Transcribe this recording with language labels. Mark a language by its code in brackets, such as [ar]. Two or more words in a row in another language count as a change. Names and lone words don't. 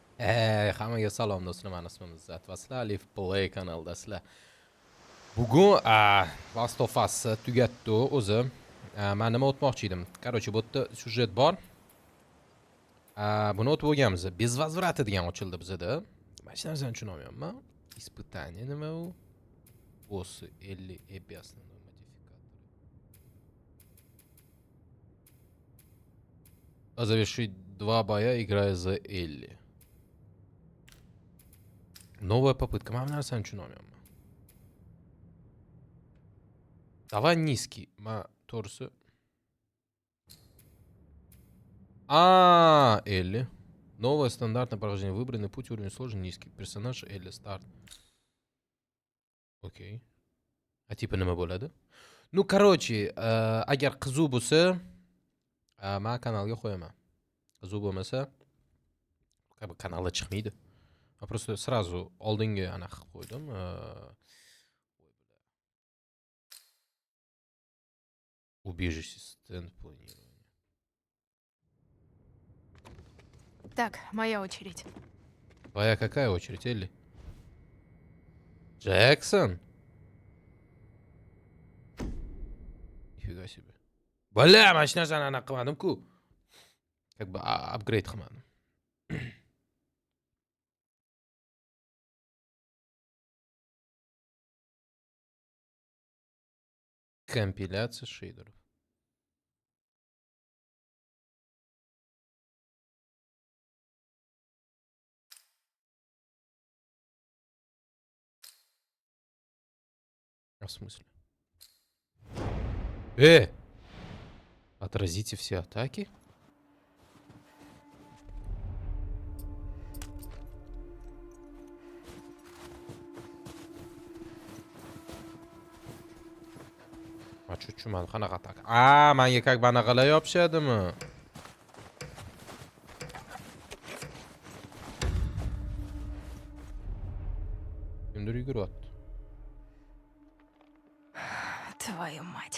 [uz] Hammaga salom do'stlar, meni ismim Uzbekcha Letsplay kanalidasizlar. Bugun Last of Us tugatdi o'zi. Men nima o'tmoqchi edim? Короче, bu yerda syujet bor. Buni o'tib o'rganmiz. [ru] Без возврата [uz] degan ochildi bizda. Men hech narsani tushuna olmayapman. Испытание nima u? [ru] После 50 FPS модификатор. Завершить 2 боя, играя за Элли. Новая попытка. Мам, наверное, ничего не умеем. Давай низкий. Торсы. Элли. Новое стандартное прохождение. Выбранный путь, уровень сложный, низкий. Персонаж Элли. Старт. Окей. [uz] Типа nima bo'ladi? [ru] Ну, короче, [uz] agar qizuv bo'lsa, men kanalga qo'yaman. Qizuv bo'lmasa, kanalda chiqmaydi. [ru] Просто сразу [uz] oldinga ana qilib qo'ydim. [ru] Убежище стенд планирования. Так, моя очередь. Твоя какая очередь, Элли? Джексон? Нифига себе. Бля, [uz] mana shu narsani anaqa qilmadim-ku. [ru] Как бы апгрейд qilmadim. Компиляция шейдеров. В смысле? Отразите все атаки? [uz] Tushunmadim, qanaqa atak? Menga [ru] как бы [uz] anaqalar yopishadimi? Kimdir yuguryapti. [ru] Твою мать.